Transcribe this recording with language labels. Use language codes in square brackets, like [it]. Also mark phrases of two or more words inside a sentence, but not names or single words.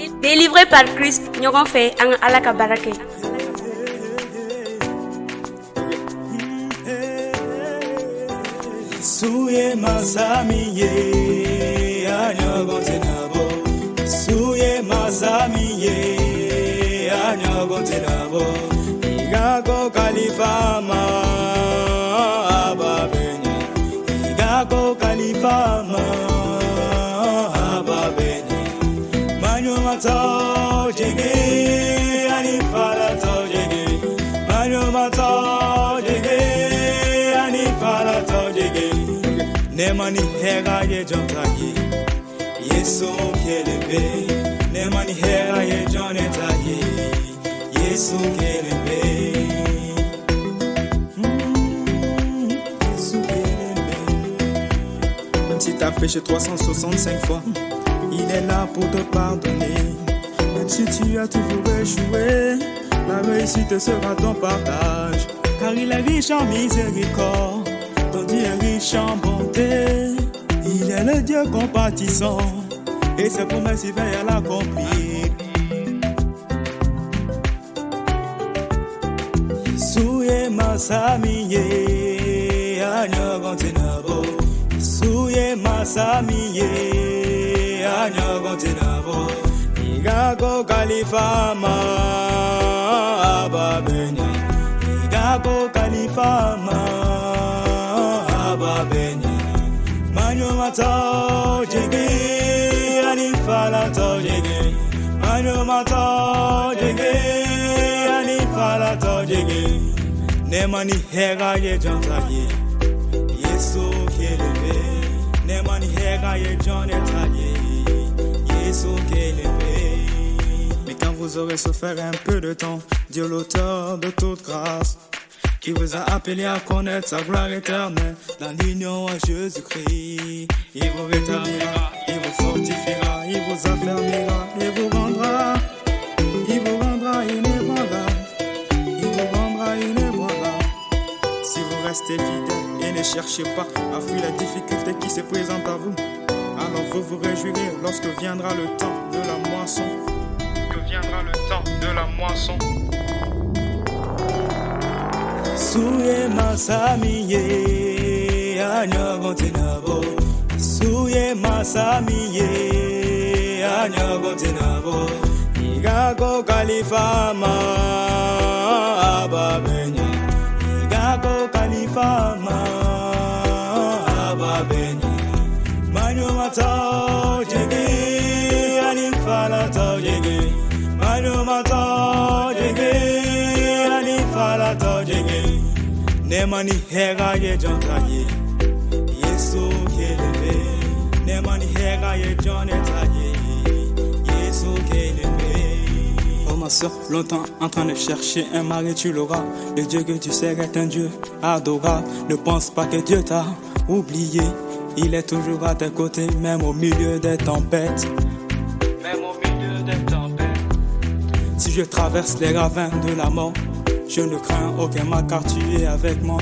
[fr] Délivré par Christ, [bm] ñogon fe ang alaka barake. Suye masamiye anyogon tenabo. Suye masamiye anyogon tenabo. Igago kalifama ababenya. Igago kalifama ababenya. Manyo mato jege anifala to jege. Manyo mato jege anifala to jege. Nemani hera ye jontaye. Yesu kelebe. Nemani hera ye jonetaye. Yesu kelebe. Yesu kelebe. [fr] Même si t'as péché 365 fois, il est là pour te pardonner. Même si tu as toujours échoué, la réussite sera ton partage. Car il est riche en miséricorde, ton Dieu est riche en bonté. Il est le Dieu compatissant, et ses promesses il veille à l'accomplir. [bm] Souye masamiye anyogon tenabo. Souye masamiye anyogon tenabo. Igago kalifama ababenya. Igago kalifama ababenya. Manyo mato jege anifala to jege. Manyo mato jege anifala to jege. Nemani hega ye jontaye. Yesu kelebe. Nemani hega ye jonetaye. Yesu kelebe. [fr] Mais quand vous aurez souffert un peu de temps, Dieu l'auteur de toute grâce, qui vous a appelé à connaître sa gloire éternelle dans l'union à Jésus-Christ, il vous rétablira, il vous fortifiera, il vous affermira, il vous rendra inébranlable, il vous rendra inébranlable. Si vous restez fidèle et ne cherchez pas à fuir les difficultés qui se présentent à vous, alors vous vous réjouirez lorsque viendra le temps de la moisson. [bm] Souye masamiye anyogon tenabo. Souye masamiye anyogon tenabo. Igago kalifama ababenya. Igago kalifama ababenya. Manyo mato jege anifala to jege. Manyo mato jege anifala to jege. Nemani hega ye jontaye. Yesu kelebe. Nemani hega ye jonetaye. Yesu kelebe. [fr] Oh ma soeur, longtemps en train de chercher un mari, tu l'auras. Le Dieu que tu sais est un Dieu adorable. Ne pense pas que Dieu t'a oublié. Il est toujours à tes côtés, même au milieu des tempêtes. Si je traverse les ravins de la mort, je ne crains aucun mal car tu es avec moi.